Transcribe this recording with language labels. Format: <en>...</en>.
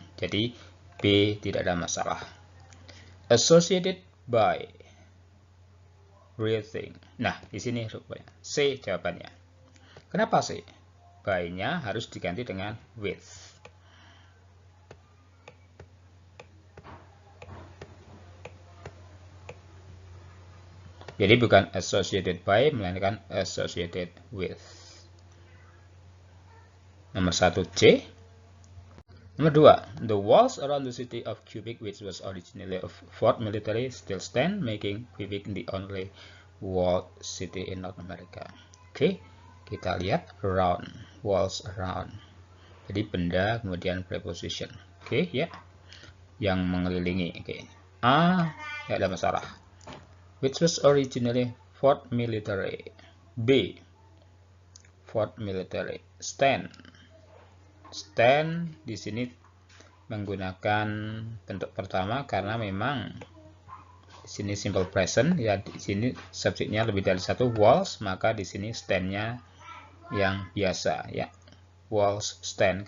<id>Jadi B tidak ada masalah.</id> <en>Associated by breathing.</en> <id>Nah, di sini rupanya C jawabannya. Kenapa C? By-nya harus diganti dengan with. Jadi bukan associated by, melainkan associated with. Nomor 1 C. Nomor 2.</id> <en>The walls around the city of Quebec, which was originally a fort military, still stand, making Quebec the only walled city in North America.</en> <id>Oke, kita lihat around, walls around. Jadi benda kemudian preposition. Oke, ya. Yang mengelilingi. Oke. A, tidak ada masalah.</id> <en>Which was originally fort military. B, fort military. Stand.</en> <id>Stand di sini menggunakan bentuk pertama karena memang di sini simple present ya, di sini subjeknya lebih dari satu, walls, maka di sini stand-nya yang biasa ya.</id> <en>Walls stand.</en>